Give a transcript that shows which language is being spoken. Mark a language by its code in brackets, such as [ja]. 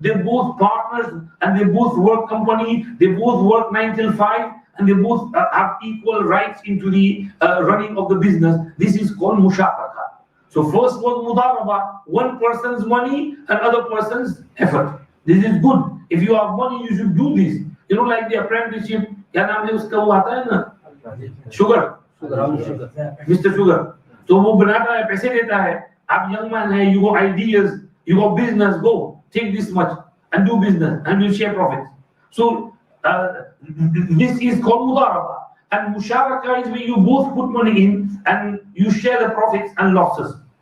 [en] They're both partners and they both work company, they both work 9 till 5, and they both have equal rights into the running of the business. This is called Musharaka. So first was Mudaraba, one person's money and other person's effort. This is good. If you have money, you should do this. You know, like the apprenticeship, [hi] क्या नाम है उसका, वो आता है ना, sugar, Mr. [en] Sugar. [hi] तो वो बनाता है, पैसे देता है. आप [en] young man है, you got ideas, you got business, go take this much and do business and we'll share profits. So this is called Mudaraba. And Musharaka is where you both put money in and you share the profits and losses.